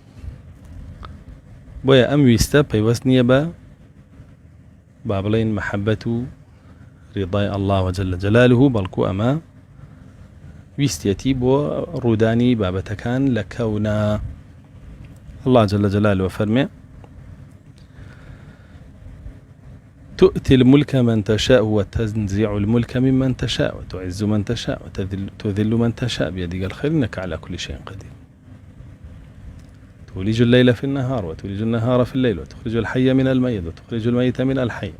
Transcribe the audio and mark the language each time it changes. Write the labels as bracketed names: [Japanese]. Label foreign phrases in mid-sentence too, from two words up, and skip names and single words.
[Central Kurdish] بۆیە ئەم ویستە پەیوەست نییە بە با بڵێن مەحەبەت و ڕیضای [Arabic] الله جل جلاله [Central Kurdish] بەڵکو ئەمە ویستێتی بۆ ڕوودانی بابەتەکان لە کەونە. [Arabic] الله جل جلاله فەرمێ تؤتي الملك من تشاء وتنزع الملك ممن تشاء وتعز من تشاء وتذل من تشاء بيدك الخير إنك على كل شيء قدير تولج الليل في النهار وتولج النهار في الليل وتخرج الحي من الميت وتخرج الميت من الحي.